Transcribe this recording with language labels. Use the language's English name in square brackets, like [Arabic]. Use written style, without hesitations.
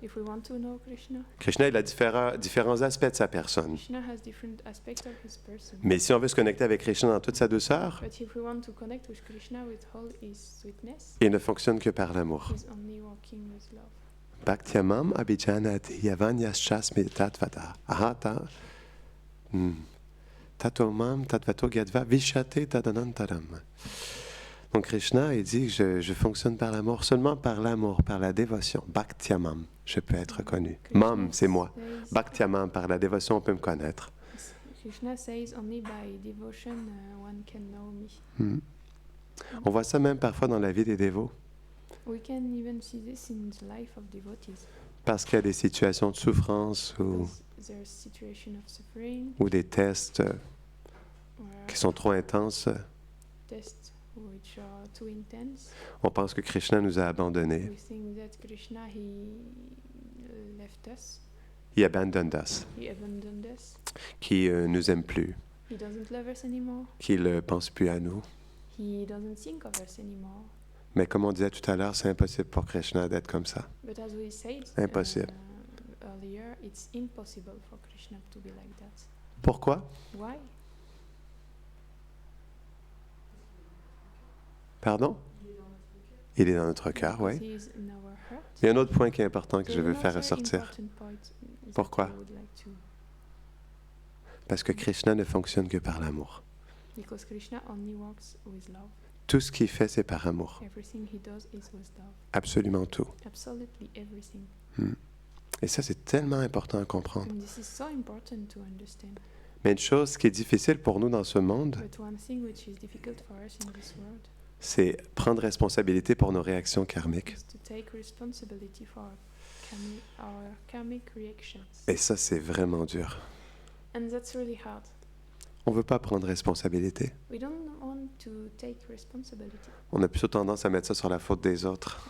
[English] If we want to know Krishna, [French] Krishna, il a différents aspects de sa personne. [English] Krishna has different aspects of his person. [French] Mais si on veut se connecter avec Krishna dans toute sa douceur, [English] But if we want to connect with Krishna with all his sweetness, [French] il ne fonctionne que par l'amour. [English] he's only working with love. [Sanskrit] Bhaktyamam abhijanati yavanyaschasmi tatvata. Ahata. Tatomam tatvato gadva vishate tadanantaram. [French] Donc Krishna, il dit que je fonctionne par l'amour, seulement par l'amour, par la dévotion. Bhaktyamam, je peux être connu. Mam, c'est moi. Bhaktyamam, par la dévotion, on peut me connaître. [English] Krishna says only by devotion one can know me. [French] On voit ça même parfois dans la vie des dévots, [English] We can even see this in the life of devotees. [French] parce qu'il y a des situations de souffrance [English] Because there's situation of suffering [French] ou des tests [English] or [French] qui sont trop intenses. [English] tests which are too intense. [French] On pense que Krishna nous a abandonnés. [English] We think that Krishna he left us, [French] Il abandonne us, [English] he abandoned us, [French] qui nous aime plus, [English] he doesn't love us anymore, [French] qui ne pense plus à nous. [English] he doesn't think of us anymore. [French] Mais comme on disait tout à l'heure, c'est impossible pour Krishna d'être comme ça. [English] But as we said [French] Impossible. [English] Earlier, it's impossible for Krishna to be like that. [French] Pourquoi? [English] Why? [French] Pardon? Il est dans notre cœur, [English] Because [French] oui. [English] he is in our heart. [French] Il y a un autre point qui est important que je [English] There's [French] veux faire [English] another [French] ressortir. [English] important point that [French] Pourquoi? [English] I would like to- [French] Parce que Krishna ne fonctionne que par l'amour. [English] Because Krishna only works with love. [French] Tout ce qu'il fait, c'est par amour. [English] Everything he does is with love. [French] Absolument tout. [English] Absolutely everything. [French] Et ça, c'est tellement important à comprendre. [English] And this is so important to understand. [French] Mais une chose qui est difficile pour nous dans ce monde, [English] But one thing which is difficult for us in this world [French] c'est prendre responsabilité pour nos réactions karmiques. [English] is to take responsibility for our karmic reactions. [French] Et ça, c'est vraiment dur. [English] And that's really hard. [French] On ne veut pas prendre responsabilité. [English] We don't want to take responsibility. [French] On a plutôt tendance à mettre ça sur la faute des autres.